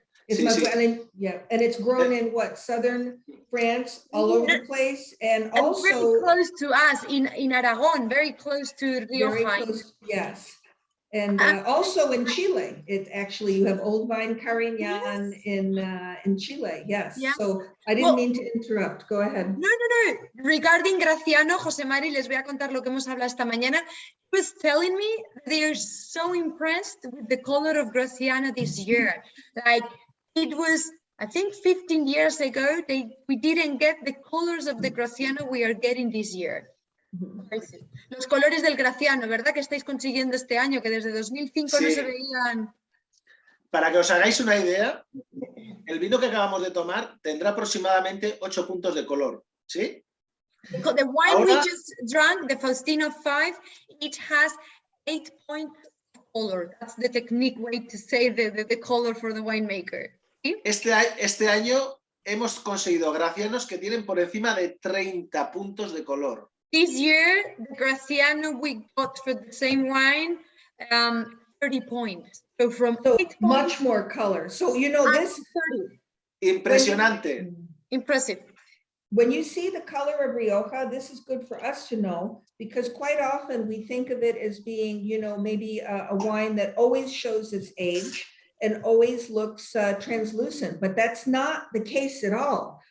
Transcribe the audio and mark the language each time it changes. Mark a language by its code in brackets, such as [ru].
[en] It's Mazuelo, yeah, and it's grown in what, southern France, all over the place, and also very close to us in Aragon, very close to Rioja. Very close, yes. And also in Chile, it actually, you have Old Vine Carignan in Chile, yes. Yeah. So I didn't mean to interrupt, go ahead. No. Regarding [es] Graciano, José Mari, les voy a contar lo que hemos hablado esta mañana. [en] He was telling me they are so impressed with the color of Graciano this year. Like, it was, I think 15 years ago, we didn't get the colors of the Graciano we are getting this year. [es] Los colores del Graciano, ¿verdad? Que estáis consiguiendo este año, que desde 2005 no se veían. Para que os hagáis una idea, el vino que acabamos de tomar tendrá aproximadamente 8 puntos de color, ¿sí? [en] The wine we just drank, the Faustino 5, it has 8 points of color. That's the technique way to say the color for the winemaker. [es] ¿Sí? Este año hemos conseguido Gracianos que tienen por encima de 30 puntos de color. [en] This year, the Graciano we got for the same wine, 30 points. So from 8 much more color. So you know this. 30. [es] Impresionante. [en] Impressive. When you see the color of Rioja, this is good for us to know, because quite often we think of it as being, you know, maybe a wine that always shows its age and always looks translucent, but that's not the case at all.